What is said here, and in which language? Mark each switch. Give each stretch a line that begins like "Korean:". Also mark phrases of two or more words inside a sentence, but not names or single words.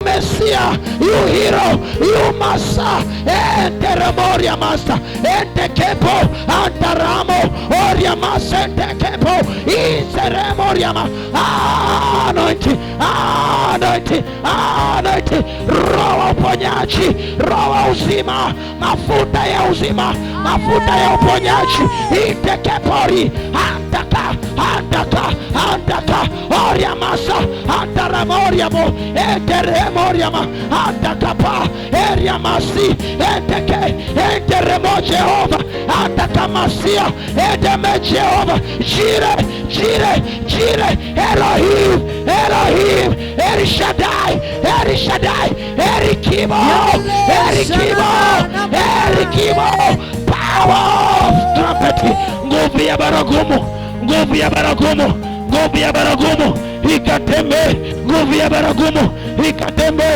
English: Messiah, you hero, you master. Ente remoria master, ente kepo, antaramo, oria master, ente kepo, inseremoria ma. Anointing, anointing, anointing.
Swahili: Roho uponyaji, roho uzima, mafuta ya uzima, mafuta ya uponyaji. Ite kepori, andaka, andaka, andaka, oria masa, antaramoria mo, ente remoria ma, andaka pa, eria masi, ente ke, ente remo Jehova, andaka masia, ente me Jehova, jire, jire, jire, Elohim, Elohim, Eri Shaddai, Eri Shaddai, Eri Kimo, Eri Kimo, Eri Kimo,
English: power of trumpet,
Swahili: nguvu ya baragumu, nguvu ya baragumu, nguvu ya baragumu, ikatembe, nguvu ya baragumu, ikatembe.